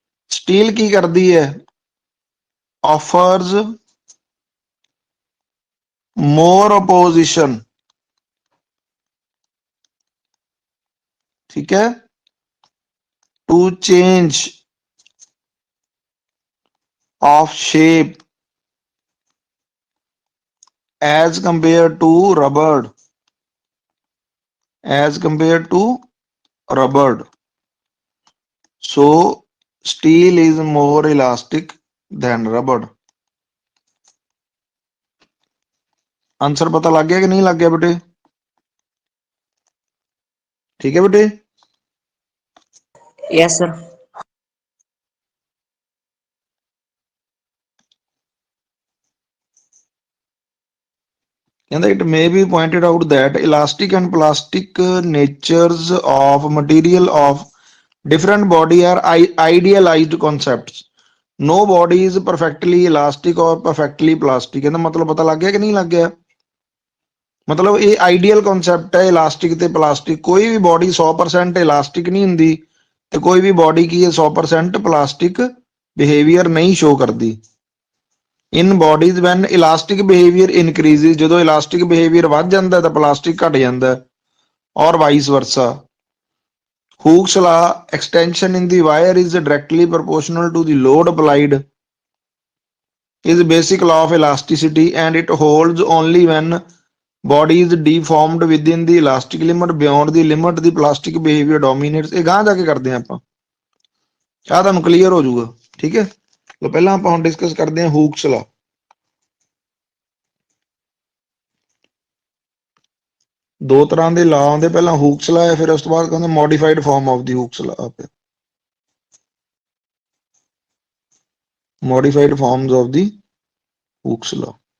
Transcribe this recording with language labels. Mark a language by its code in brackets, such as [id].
[pa] Steel ਕੀ ਕਰਦੀ ਹੈ, [en] Offers more opposition, ਠੀਕ ਹੈ, to change of shape as compared to rubber, as compared to rubber. So steel is more elastic than rubber. [hi] Answer पता लग गया कि नहीं लग गया बेटे? ठीक है बेटे? [en] Yes, sir. It may be pointed out that elastic and plastic natures of material of different body are idealized concepts. No body is perfectly elastic or perfectly plastic. [pa] ਇਹਦਾ ਮਤਲਬ ਪਤਾ ਲੱਗ ਗਿਆ ਕਿ ਨਹੀਂ ਲੱਗ ਗਿਆ? ਮਤਲਬ ਇਹ ਆਈਡੀਅਲ ਕਨਸੈਪਟ ਹੈ, ਇਲਾਸਟਿਕ ਤੇ ਪਲਾਸਟਿਕ। ਕੋਈ ਵੀ ਬੋਡੀ 100% ਇਲਾਸਟਿਕ ਨਹੀਂ ਹੁੰਦੀ ਤੇ ਕੋਈ ਵੀ ਬੋਡੀ ਕੀ ਹੈ 100% ਪਲਾਸਟਿਕ ਬਿਹੇਵੀਅਰ ਨਹੀਂ ਸ਼ੋ ਕਰਦੀ। [en] in bodies when elastic behaviour increases, [pa] ਜਦੋਂ ਇਲਾਸਟਿਕ ਬਿਹੇਵੀਅਰ ਵੱਧ ਜਾਂਦਾ ਤਾਂ ਪਲਾਸਟਿਕ ਘਟ ਜਾਂਦਾ, ਔਰ vice ਵਰਸਾ। [en] Hooke's law, extension in the wire is directly proportional to the load applied, is basic law of elasticity and it holds only when body is deformed within the elastic limit. Beyond the limit the plastic behavior dominates. [pa] ਇਹ ਗਾਂ ਜਾ ਕੇ ਕਰਦੇ ਹਾਂ ਆਪਾਂ, ਆਹ ਤੁਹਾਨੂੰ clear ਹੋ ਜਾਊਗਾ। ਠੀਕ ਹੈ, ਲੋ ਪਹਿਲਾਂ ਆਪਾਂ ਹੁਣ ਡਿਸਕਸ ਕਰਦੇ ਹਾਂ Hooke's law। ਦੋ ਤਰ੍ਹਾਂ ਦੇ ਲਾ ਆਉਂਦੇ, ਪਹਿਲਾਂ Hooke's law ਹੈ, ਫਿਰ ਉਸ ਤੋਂ ਬਾਅਦ ਕਹਿੰਦੇ [en] Modified form of the Hooke's law, modified forms of the Hooke's law।